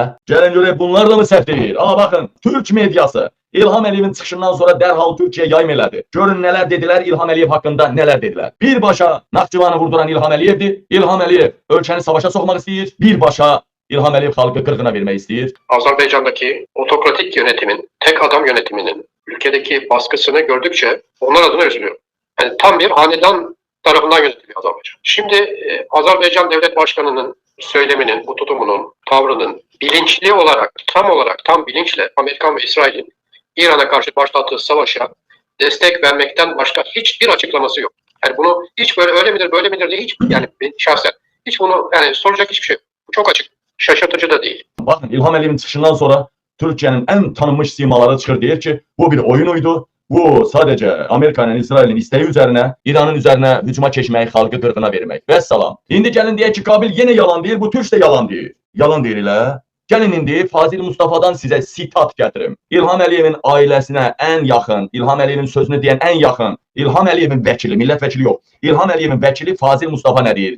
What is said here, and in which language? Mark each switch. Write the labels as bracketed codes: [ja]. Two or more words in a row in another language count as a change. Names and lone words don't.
[az] Gəlin görək, bunlar da mı səhv deyir? Ama baxın, Türk medyası İlham Əliyevin çıxışından sonra dərhal Türkiyə yayım elədi. Görün nələr dedilər İlham Əliyev haqqında, nələr dedilər. Birbaşa Naxçıvanı vurduran İlham Əliyevdir. İlham Əliyev ölkəni savaşa sokmaq istəyir. Birbaşa İlham Əliyev xalqı qırğına vermək istəyir. [tr] Azerbaycan'daki otokratik yönetimin, tek adam yönetiminin ülkedeki baskısını gördükçe onlar adına üzülüyorum. Yani tam bir hanedan tarafından yönetiliyor Azerbaycan. Şimdi Azerbaycan Devlet Başkanı'nın söyleminin, bu tutumunun, tavrının bilinçli olarak, tam bilinçle Amerikan ve İsrail'in İran'a karşı başlattığı savaşa destek vermekten başka hiçbir açıklaması yok. Yani bunu hiç öyle midir, böyle midir diye yani şahsen hiç bunu soracak hiçbir şey yok. Bu çok açık. Şaşırtıcı da değil. [az] Bakın İlham Əliyevin çıxışından sonra Türkiye'nin en tanınmış simaları çıxır deyir ki, bu bir oyunuydu. [tr] Bu sadece Amerika'nın, İsrail'in isteği üzerine, İran'ın üzerine [az] hücuma keçməyi, xalqı qırğına vermək. Vəssalam. İndi gəlin deyək ki, Qabil yine yalan deyir, bu Türk de yalan deyir. Yalan deyir elə. Gəlin indi Fazil Mustafa'dan size sitat gətirim. İlham Əliyevin ailəsinə ən yaxın, İlham Əliyevin sözünü deyən ən yaxın, İlham Əliyevin vəkili, millət vəkili yox, İlham Əliyevin vəkili Fazil Mustafa nə deyir?